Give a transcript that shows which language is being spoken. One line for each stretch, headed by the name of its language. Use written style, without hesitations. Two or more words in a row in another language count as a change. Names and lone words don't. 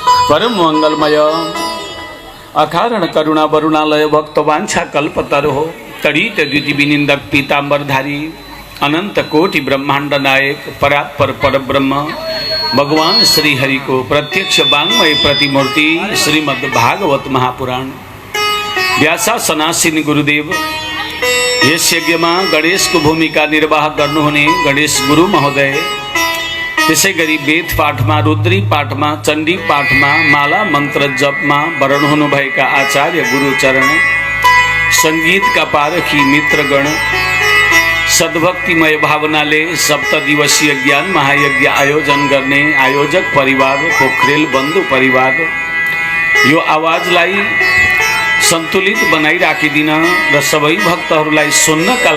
Sanskrit: परम मंगलमय अकारण करुणा वरुणालय भक्तवांछा कल्पतरो तड़ित द्युति विनिंदक पीतांबरधारी अनंत कोटि ब्रह्मांड नायक परात्पर पर ब्रह्म भगवान श्री हरि को प्रत्यक्ष वांग्मय प्रतिमूर्ति श्रीमद् भागवत महापुराण व्यासा सनासीन गुरुदेव
Nepali: यस यज्ञ में गणेश को भूमिका निर्वाह गर्नुहुने गणेश गुरु महोदय त्यसै गरी वेद पाठ में रुद्री पाठ में चंडी पाठ में माला मंत्र जप में वरण हुनुभएका आचार्य गुरुचरण संगीत का पारखी मित्रगण सद्भक्तिमय भावनाले सप्त दिवसीय ज्ञान महायज्ञ आयोजन गर्ने आयोजक परिवार पोखरेल बन्धु परिवार यो आवाजलाई सन्तुलित बनाई राखिदिन र सबै भक्तहरूलाई सुन्नका